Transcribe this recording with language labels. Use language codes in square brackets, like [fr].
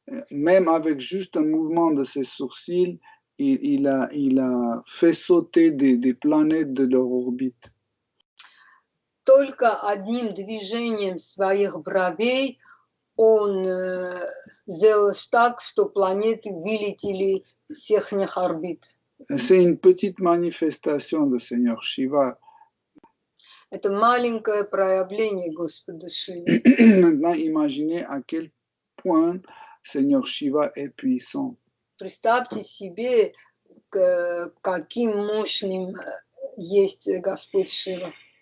[fr] Même avec juste un mouvement de ses sourcils, il a fait sauter des planètes de leur orbite. [ru] Только одним движением своих бровей он сделал так, что планеты вылетели с их орбит. [fr] C'est une petite manifestation de Seigneur Shiva. [ru] Это маленькое проявление Господа Шивы. [fr] Maintenant, imaginez à quel point Seigneur Shiva est puissant. [ru] Представьте себе, каким мощным есть Господь Шива.